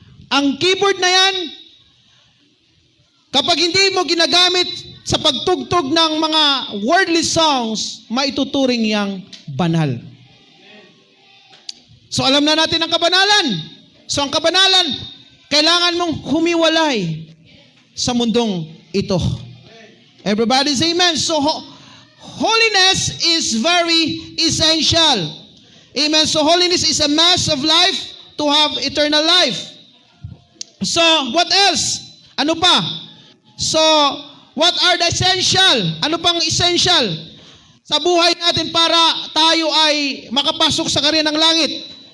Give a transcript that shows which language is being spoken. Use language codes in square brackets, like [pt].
[tl] Ang keyboard na yan, kapag hindi mo ginagamit sa pagtugtog ng mga [en] worldly songs, [tl] maituturing yang banal. So alam na natin ang kabanalan. So ang kabanalan, kailangan mong humiwalay sa mundong ito. [en] Everybody say amen. So holiness is very essential. Amen. So holiness is a must of life to have eternal life. So, what else? [tl] Ano pa? [en] So, what are the essential? [tl] Ano pang essential sa buhay natin para tayo ay makapasok sa karya ng langit?